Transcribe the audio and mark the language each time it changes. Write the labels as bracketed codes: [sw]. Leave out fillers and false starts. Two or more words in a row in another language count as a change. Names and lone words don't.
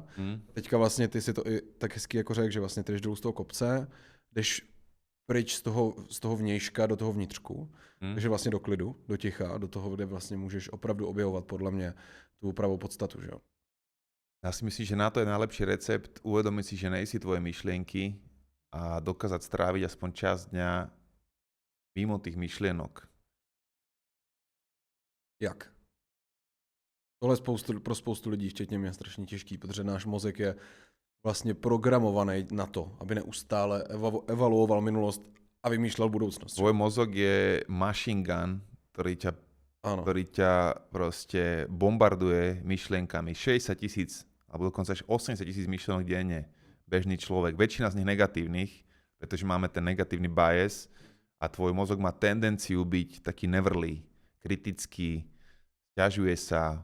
[cs] Teďka vlastně ty si to i tak hezky jako řekl, že vlastně ty jdeš dolů z toho kopce, jdeš pryč z toho vnějška do toho vnitřku, takže vlastně do klidu, do ticha, do toho, kde vlastně můžeš opravdu objevovat podle mě tu pravou podstatu, že jo. [sk] Ja si myslím, že na to je najlepší recept uvedomiť si, že nejsi tvoje myšlienky a dokázať stráviť aspoň časť dňa mimo tých myšlienok. [cs] Jak? Tohle pro spoustu lidí, včetně mě, je strašně těžký, protože náš mozek je vlastně programovaný na to, aby neustále evaluoval minulost a vymýšlel budoucnosť. [sk] Tvoj mozog je [en] machine gun, [sk] ktorý ťa proste bombarduje myšlienkami. 60 000, alebo dokonca až 80 000 myšlienok denne. Bežný človek. Väčšina z nich negatívnych, pretože máme ten negatívny bias a tvoj mozog má tendenciu byť taký nevrlý, kritický, sťažuje sa.